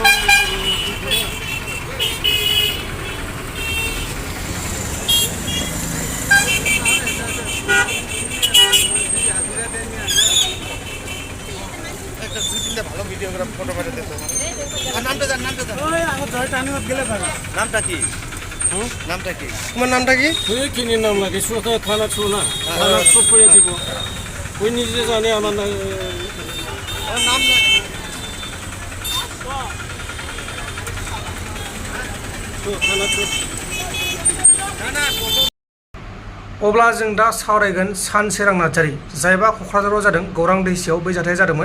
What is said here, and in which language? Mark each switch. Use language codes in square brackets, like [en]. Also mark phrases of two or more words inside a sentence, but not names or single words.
[bn] ভালো ভিডিওগ্রাফ ফটো পাঠিয়ে দিতে। নামটা কি? নামটা কি? তোমার নামটা কি? ওই কিনে নাম লাগে, থানা ছো না, থানা সব করে দিব। ওই নিজে জানে আমার নাম। [brx] अब्ला जों दा सावरायगोन सानसोरां नार्जारि, जायबा क'क्राझाराव जादों, गौरां दैसायाव बे जाथाया जादोंमोन।